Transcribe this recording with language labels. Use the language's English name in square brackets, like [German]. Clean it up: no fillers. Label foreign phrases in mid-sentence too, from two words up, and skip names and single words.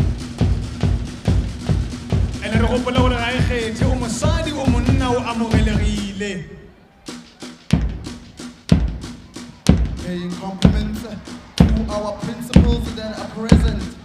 [Northern Sotho] And re gopola gore ga e kgethe o mosadi o monna o amogelegile. [English] Paying compliments to our principals that are present.